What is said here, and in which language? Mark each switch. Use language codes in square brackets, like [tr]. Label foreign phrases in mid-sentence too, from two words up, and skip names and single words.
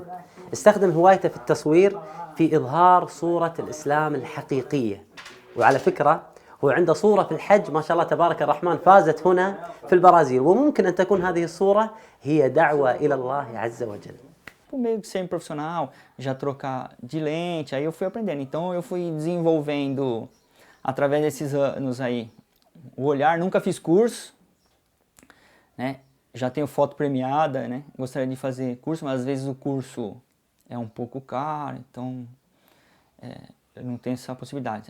[ar] استخدم هوايته في التصوير في إظهار صورة الإسلام الحقيقية. وعلى فكرة هو عنده صورة في الحج ما شاء الله تبارك الرحمن فازت هنا في البرازيل، وممكن أن تكون هذه الصورة هي دعوة إلى الله عز وجل. [pt] Por meio de ser profissional, já trocar de lente, aí eu fui aprendendo. Então eu fui desenvolvendo, através desses anos aí, o olhar. Nunca fiz curso, né? Já tenho foto premiada, né? Gostaria de fazer curso, mas às vezes o curso é um pouco caro, então eu não tenho essa possibilidade.